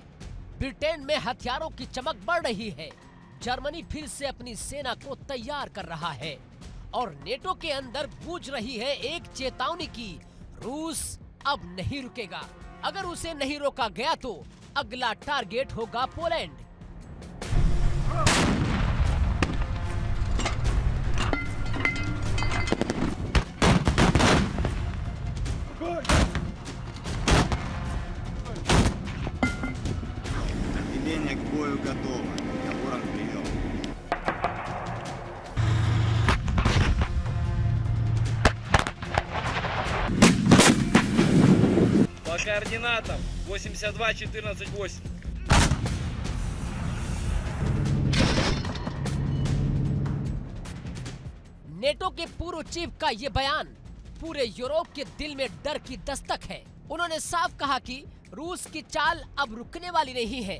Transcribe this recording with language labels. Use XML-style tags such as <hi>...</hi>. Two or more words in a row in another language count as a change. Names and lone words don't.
<hi>ब्रिटेन में हथियारों की चमक बढ़ रही है। जर्मनी फिर से अपनी सेना को तैयार कर रहा है और नेटो के अंदर गूंज रही है एक चेतावनी की, रूस अब नहीं रुकेगा। अगर उसे नहीं रोका गया तो अगला टारगेट होगा पोलैंड।</hi> <ru>Отделение к бою готово. Ворон прием. По координатам 82-14-8.</ru> <hi>नेटो के पूर्व चीफ का ये बयान पूरे यूरोप के दिल में डर की दस्तक है। उन्होंने साफ कहा कि रूस की चाल अब रुकने वाली नहीं है।</hi>